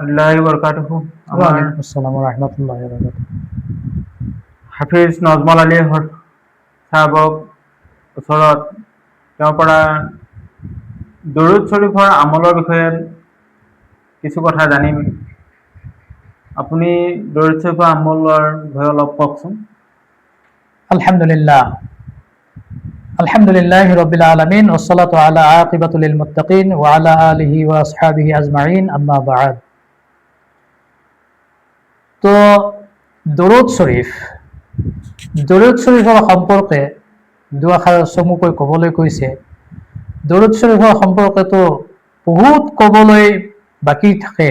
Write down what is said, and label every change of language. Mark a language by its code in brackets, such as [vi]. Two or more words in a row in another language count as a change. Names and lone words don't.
[ar] رحمة الله وبركاته. وعليكم السلام ورحمة الله وبركاته. [as] হাফিজ নজমল আলী সাহাবক ওচৰত তেওঁৰ পৰা দৰুদ শৰীফৰ আমলৰ বিষয়ে কিছু কথা জানিম। আপুনি দৰুদ শৰীফৰ আমলৰ বিষয়ে অলপ কওকচোন। [ar] الحمد لله رب العالمين والصلاة على عاقبة للمتقين وعلى آله وأصحابه أجمعين أما بعد. [as] তো দৰুদ শৰীফৰ সম্পৰ্কে দুআষাৰ চমুকৈ ক'বলৈ কৈছে। দৰুদ শৰীফৰ সম্পৰ্কেতো বহুত ক'বলৈ বাকী থাকে।